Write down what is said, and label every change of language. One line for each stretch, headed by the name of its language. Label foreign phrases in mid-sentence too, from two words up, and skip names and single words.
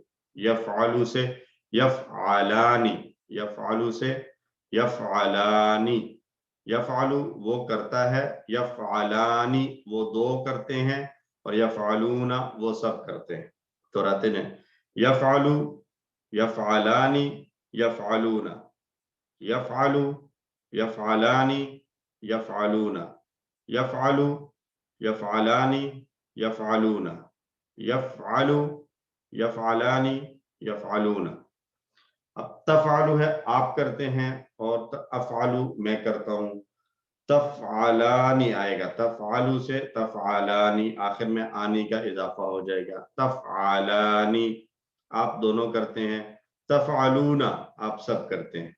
Arabic: یفعلو سے یفعلانی، یفعلو سے یفعلانی.
Urdu: یفعلو وہ کرتا ہے، یفعلانی وہ دو کرتے ہیں، اور یفعلون وہ سب کرتے ہیں. تو رہتے ہیں
Arabic: یفعلو یفعلانی یفعلون، یفعلو یفعلانی یفعلون، یفعلو یفعلانی یفعلون، یفعلو یفعلانی یفعلون.
Urdu: اب تفعلو ہے آپ کرتے ہیں، اور افعلو میں کرتا ہوں. تفعلانی آئے گا، تفعلو سے تفعلانی آخر میں آنی کا اضافہ ہو جائے گا. تفعلانی آپ دونوں کرتے ہیں، تفعلون آپ سب کرتے ہیں.